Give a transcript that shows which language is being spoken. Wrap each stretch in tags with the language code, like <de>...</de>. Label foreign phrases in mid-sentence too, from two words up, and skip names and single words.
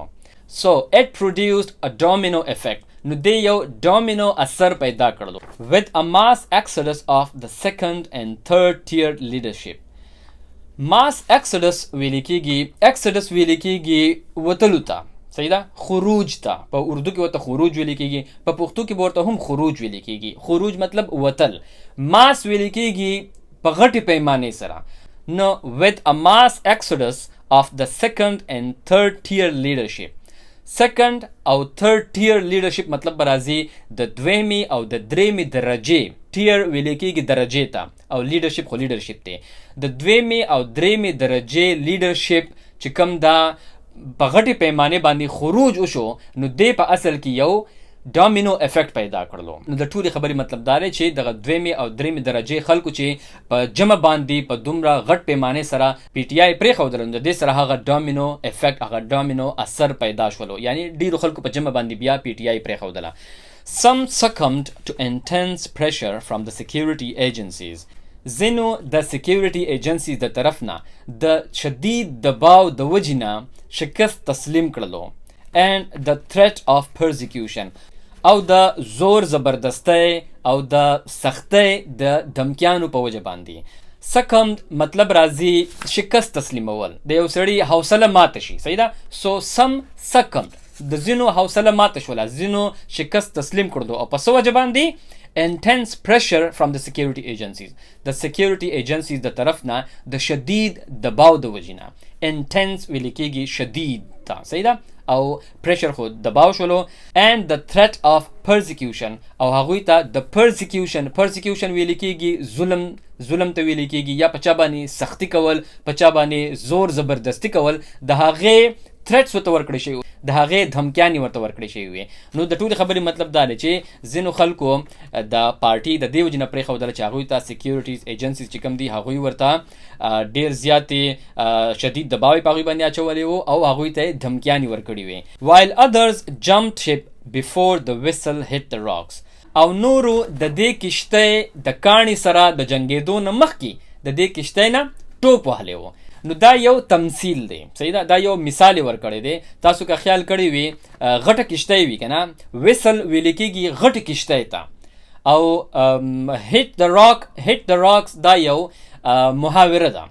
<en>so it produced a domino effect</en> <ps>نو دی یو ډامینو اثر پیدا کړلو.</ps> <en>with a mass exodus of the second and third tier leadership. mass exodus</en> <ps>ویل کېږي، exodus ویل کېږي وتلو ته، صحیح ده، خروج ته، په اردو کې ورته خروج ویل کېږي، په پښتو کې ورته هم خروج ویل کېږي. خروج مطلب وتل. ماس ویل کېږي په غټې پیمانې سره.</ps> <en>نو with a mass exodus of the second and third tier leadership.</en> <ps>second او</ps> <en>third tier leadership</en> <ps>مطلب به راځي د دویمې او د درېمې درجې. tier ویل کېږي درجې ته، او leadership خو leadership دی. د دویمې او درېمې درجې leadership چې کوم دا په غټې پیمانې باندې خروج وشو نو دی په اصل کې یو ډامینو افیکټ پیدا کړلو. نو د ټولې خبرې مطلب دا دی چې دغه دویمې او درېمې درجې خلکو چې په جمع باندې په دومره غټ پیمانې سره پی ټی آی پرېښودل نو د دې سره هغه ډامینو افیکټ، هغه ډامینو اثر پیدا شولو، یعنی ډېرو خلکو په جمع باندې بیا پی ټی آی پرېښودله.</ps> <en>some succumbed to intense pressure from the security agencies.</en> <ps>ځینو د</ps> <en>security agencies</en> <ps>د طرف نه د شدید دباو د وجې نه شکست تسلیم کړلو.</ps> <en>and the threat of persecution</en> <ps>او د زور زبردستی او د سختۍ د دمکیانو په وجه باندې. succumbed مطلب راځي شکست تسلیمول، د یو سړي حوصله ماته شي، صحیح ده.</ps> <en>so some succumbed</en> <ps>د ځینو حوصله ماته شوله، ځینو شکست تسلیم کړلو، او په څه وجه باندې</ps> <en>intense pressure from the security agencies. The security agencies</en> <ps>د طرف نه د شدید دباو د وجینا intense ویل کېږي شدید تا صحیح ده او pressure خو دباو شولو</ps> <en>and the threat of persecution</en> <ps>او هغوی ته د persecution ویل کېږي ظلم ته ویل کېږي یا په چا باندې سختی کول په چا باندې زور زبردستی کول د هغې threats ورته ورکړی شوي د هغې دھمکیانې ورته ورکړی شوي وي. نو د ټولې خبرې مطلب دا دی چې ځینو خلکو د پارټي د دې وجې نه پرېښودله چې هغوی ته</ps> <en>securities agencies</en> <ps>چې کوم دي هغوی ورته ډېر زیاتې شدید دباو یې په هغوی باندې اچولی وو او هغوی ته یې دھمکیانې ورکړي وې.</ps> <en>while others jumped ship before the whistle hit the rocks</en> <ps>او نورو د دې کښتۍ د کاڼي سره د جنګېدو نه مخکې د دې کښتۍ نه ټوپ وهلی وو. نو دا یو تمثیل دی صحیح ده دا یو مثال ورکړی دی. تاسو که خیال کړی وي غټه کښتۍ وي که نه ویسل ویل کېږي غټې کښتۍ ته او</ps> <en>hit the rocks</en> <ps>دا یو محاوره ده.</ps>